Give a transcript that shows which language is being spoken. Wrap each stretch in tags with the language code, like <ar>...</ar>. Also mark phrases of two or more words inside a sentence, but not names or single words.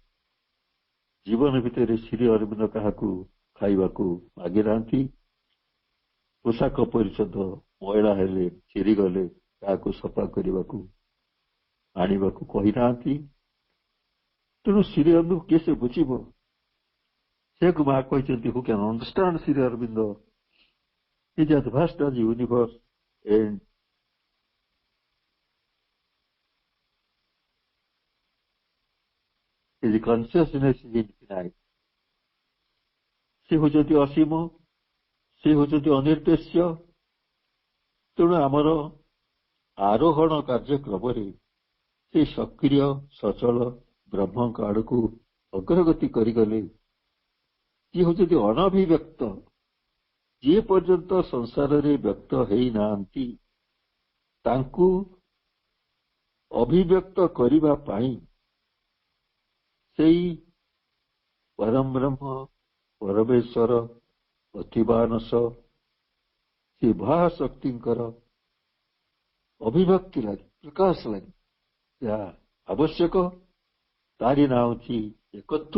<or>ଜୀବନ ଭିତରେ ଶ୍ରୀ ଅରବିନ୍ଦ କାହାକୁ ଖାଇବାକୁ ମାଗି ନାହାନ୍ତି, ପୋଷାକ ପରିଚ୍ଛଦ ମଇଳା ହେଲେ ଚିରିଗଲେ କାହାକୁ ସଫା କରିବାକୁ ଆଣିବାକୁ କହିନାହାନ୍ତି। ତେଣୁ ଶ୍ରୀ ଅରବିନ୍ଦ କିଏ ସେ ବୁଝିବ? ସେ ମା କହିଛନ୍ତି,</or> <en>Who can understand Sri Aurobindo? is as vast as the universe and his consciousness is infinite.</en> <or>ସେ ହେଉଛନ୍ତି ଅସୀମ, ସେ ହେଉଛନ୍ତି ଅନିର୍ଦ୍ଦେଶ୍ୟ। ତେଣୁ ଆମର ଆରୋହଣ କାର୍ଯ୍ୟକ୍ରମରେ ସେ ସକ୍ରିୟ ସଚଳ ବ୍ରହ୍ମଙ୍କ ଆଡ଼କୁ ଅଗ୍ରଗତି କରିଗଲେ। ଯିଏ ହେଉଛନ୍ତି ଅନଭିବ୍ୟକ୍ତ, ଯିଏ ପର୍ଯ୍ୟନ୍ତ ସଂସାରରେ ବ୍ୟକ୍ତ ହେଇନାହାନ୍ତି, ତାଙ୍କୁ ଅଭିବ୍ୟକ୍ତ କରିବା ପାଇଁ ସେଇ ପରମ ବ୍ରହ୍ମ ପରମେଶ୍ୱର ଅତିମାନସ ସେ ମହାଶକ୍ତିଙ୍କର ଅଭିବ୍ୟକ୍ତି ଲାଗି, ପ୍ରକାଶ ଲାଗି ଯାହା ଆବଶ୍ୟକ, ତାରି ନାଁ ହେଉଛି ଏକତ୍ୱ।</or>